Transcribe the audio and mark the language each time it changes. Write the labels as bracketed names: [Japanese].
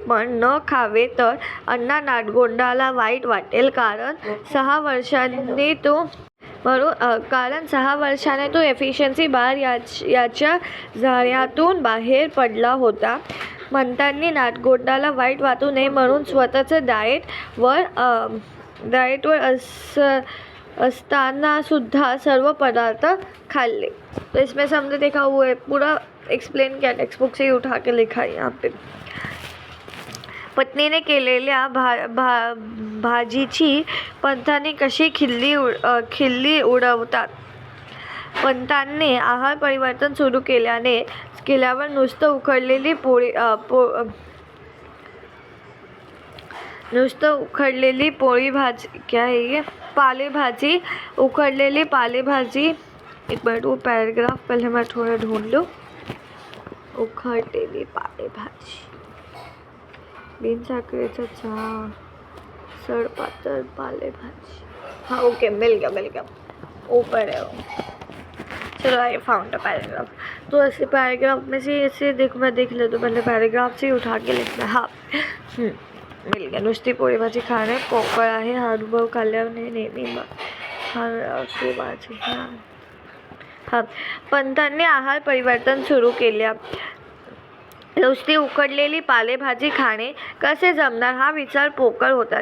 [Marathi] पण न खावे तर अण्णा नाडगोंडाला वाईट वाटेल, कारण 6 वर्षाने तो एफिशियन्सी बार याच्या जाळ्यातून बाहेर पडला होता. पंतांनी नाडगोंडाला वाईट वाटू नये म्हणून स्वतःचं डाएटवर असताना सुद्धा सर्व पदार्थ खाल्ले. [Hindi] तो इसमें से हमने देखा हुआ है, पूरा एक्सप्लेन किया, टेक्स्ट बुक से ही उठा के लिखा है यहाँ पे. [Marathi] पत्नीने केलेल्या भाजीची पंथांनी कशी खिल्ली उडवतात. पंतांनी आहार परिवर्तन सुरू केल्यावर नुसतं उखडलेली पोळी भाजी, [Hindi] क्या है ये, [Marathi] पालेभाजी, उखडलेली पालेभाजी. [Hindi] एक मिनट, वो पैराग्राफ पहले मैं थोड़ा ढूंढ लूँ. [Marathi] उखडलेली पालेभाजी, बिन साखरेचा चहा, सडपातळ पालेभाजी. [Hindi] हाँ ओके, मिल गया. ऊपर है वो. चलो [English] I found a paragraph. [Hindi] तो ऐसे पैराग्राफ में से ऐसे मैं देख ले तो पहले पैराग्राफ से उठा के लिखना. हाँ मिल गया. [Marathi] नुसती पोळी भाजी खाणे पोकळ आहे, हा अनुभव खाल्ल्याने नेहमी भाजी. हां, पंतांनी आहार परिवर्तन सुरू नुसती उकडलेली पालेभाजी खाणे कसे जमणार हा विचार पोकळ होता.